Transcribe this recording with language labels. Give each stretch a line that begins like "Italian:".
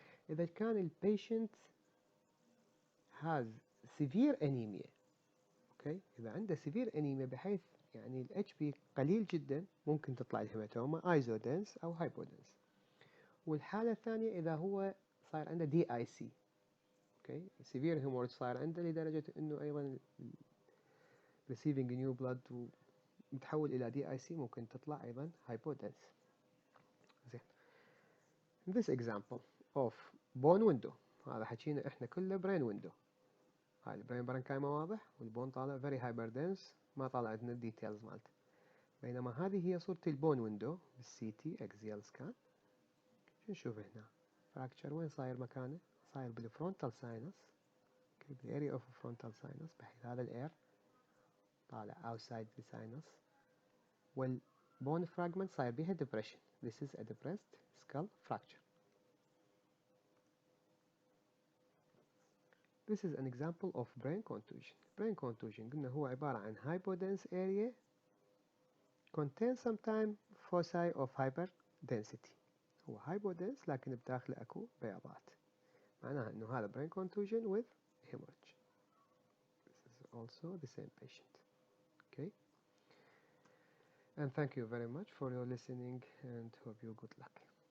Arabic: إذا كان البيشنت
English: has severe anemia،
Arabic: أوكي، إذا عنده severe anemia بحيث يعني ال HP قليل جدا ممكن تطلع الهيماتوما ايزودنس أو hypodense. والحالة الثانية إذا هو صار عنده DIC، أوكي، severe hemorrhage صار عنده لدرجة إنه أيضا
English: receiving new blood
Arabic: ومتحول إلى DIC ممكن تطلع أيضا hypodense. زين.
English: In this example of bone window،
Arabic: هذا حكينا إحنا كله
English: brain window.
Arabic: هاي البرين برنكايما واضح والبون طالع
English: very hyperdense،
Arabic: ما طالع عندنا الديتيلز مالته. بينما هذه هي صورة البون ويندو بالسي تي اكزيال سكان. شو نشوف هنا؟ فراكتشر وين صاير مكانه؟ صاير بالفرونتال ساينس، بالاريا اوف فرونتال ساينس، بحيث هذا الاير طالع
English: outside the sinus،
Arabic: والبون فراجمنت صاير بيها depression.
English: This is a depressed skull fracture. This is an example of brain contusion. Brain contusion
Arabic: قلنا هو عبارة عن
English: hypodense area contains sometimes foci of hyperdensity.
Arabic: هو hypodense لكن بداخله اكو بياضات، معناها انه هذا
English: brain contusion with hemorrhage. This is also the same patient. Okay, and thank you very much for your listening and hope you good luck.